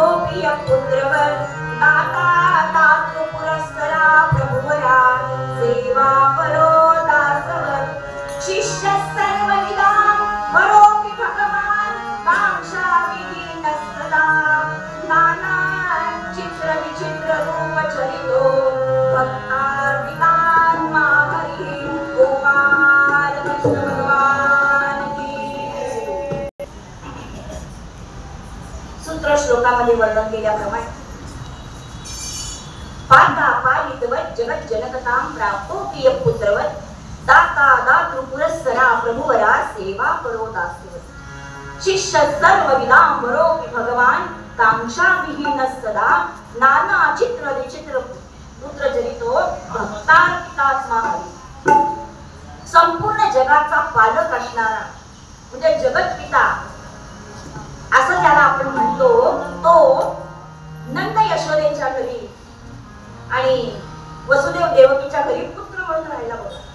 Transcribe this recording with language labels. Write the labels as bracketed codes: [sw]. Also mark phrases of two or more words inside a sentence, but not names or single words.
[sa] प्रिय पुत्रवर दाता दातृ पुरस्सरा प्रभुवरा सेवा करो दासवर शिष्य सर्वविदा वरोपि भगवान कांक्षा विहीन सदा नाना चित्र विचित्र रूप चरितो भक्तार्पितान हरी गोपाल कृष्ण भगवान की। [mr] सूत्र श्लोकामध्ये वर्णन केल्याप्रमाणे [sa] पाता पालितवत जगत जनकतां प्राप्तो प्रिय पुत्रवत दाता दातृ पुरस्सरा प्रभुवरा सेवा करो दासवत शिष्य सर्व विदांबरोपि भगवान कांक्षा विहीन सदा नाना चित्र विचित्र पुत्र जरितो भक्तार्पितात्मा हरी। [mr] संपूर्ण जगाचा पालक असणारा म्हणजे जगत पिता असं ज्याला आपण म्हणतो तो नंद यशोदेच्या घरी आणि वसुदेव देवकीच्या घरी पुत्र म्हणून राहिला बघा।